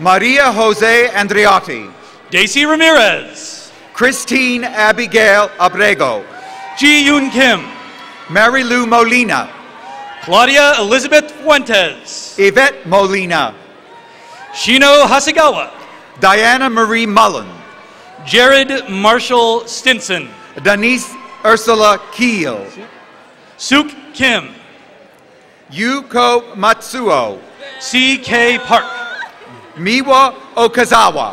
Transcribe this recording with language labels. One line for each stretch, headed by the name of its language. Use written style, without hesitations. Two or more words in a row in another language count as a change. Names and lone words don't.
English: Maria Jose Andreotti. Daisy Ramirez. Christine Abigail Abrego. Ji Yoon Kim. Mary Lou Molina. Claudia Elizabeth Fuentes. Yvette Molina. Shino Hasegawa. Diana Marie Mullen. Jared Marshall Stinson. Denise Ursula Keel. Suk Kim. Yuko Matsuo. C.K. Park. Miwa Okazawa.